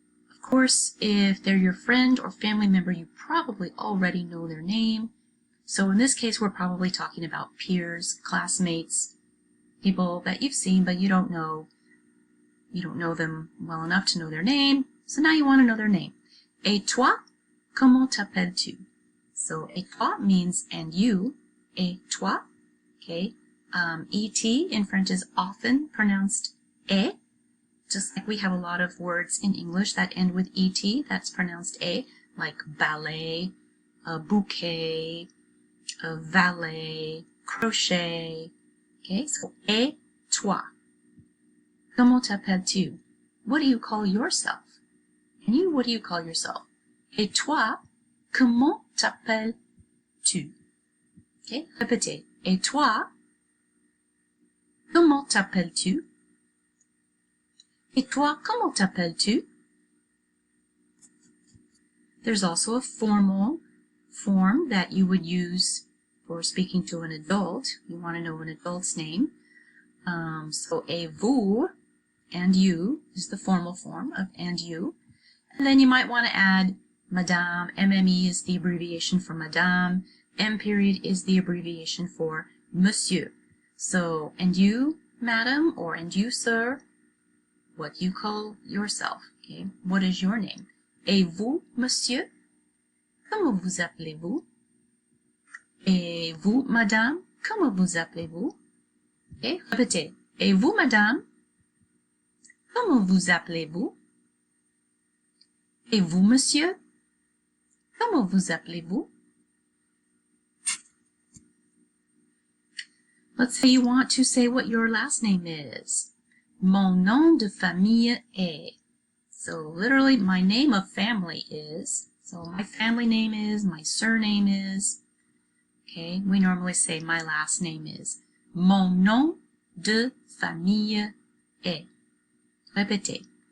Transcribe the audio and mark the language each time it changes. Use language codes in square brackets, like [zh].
[en] Of course, if they're your friend or family member, you probably already know their name. So in this case, we're probably talking about peers, classmates, people that you've seen but you don't know them well enough to know their name. So now you want to know their name. [fr] Et toi, comment t'appelles-tu? [en] So [fr] et toi [en] means and you. [fr] Et toi, [en] okay. Et in French is often pronounced e, just like we have a lot of words in English that end with et, that's pronounced e, like ballet, bouquet, valet, crochet. Okay, so [fr] et toi. Comment t'appelles-tu? [en] What do you call yourself? And you, what do you call yourself? [fr] Et toi, comment t'appelles-tu? Okay, répétez. Et toi, comment t'appelles-tu? Et toi, comment t'appelles-tu? [en] There's also a formal form that you would use for speaking to an adult. You want to know an adult's name. So [fr] et vous [en] and you is the formal form of and you. And then you might want to add Madame. MME is the abbreviation for Madame. M period is the abbreviation for Monsieur. So, and you, Madam, or and you, Sir, what you call yourself. Okay, what is your name? [fr] Et vous, Monsieur? Comment vous appelez-vous? Et vous, Madame? Comment vous appelez-vous? Okay, répétez. Et vous, Madame? Comment vous appelez-vous? Et vous, Monsieur? Comment vous appelez-vous? [en] Let's say you want to say what your last name is. [fr] Mon nom de famille est. [en] So literally my name of family is. So my family name is, my surname is. Okay, we normally say my last name is. [fr] Mon nom de famille est. Répétez.